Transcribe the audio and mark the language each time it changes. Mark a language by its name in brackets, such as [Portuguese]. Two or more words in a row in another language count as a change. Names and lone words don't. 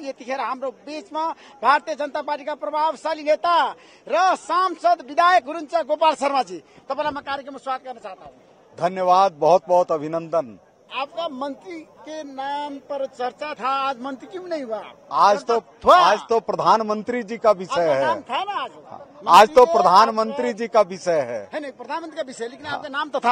[Nepali] यतिखेर हाम्रो बीचमा भारतीय जनता पार्टीका प्रभावशाली नेता र सांसद विधायक हुनुहुन्छ गोपाल शर्माजी। तपाईँलाई म कार्यक्रममा स्वागत गर्न [Hindi] चाहता हूँ। धन्यवाद, बहुत बहुत अभिनंदन। आपका मंत्री के नाम पर चर्चा था, आज मंत्री क्यों नहीं हुआ? आज तो प्रधानमंत्री जी का विषय है। नाम था ना आज तो प्रधानमंत्री जी का विषय है। नहीं प्रधानमंत्री का विषय, लेकिन आपका नाम तो था।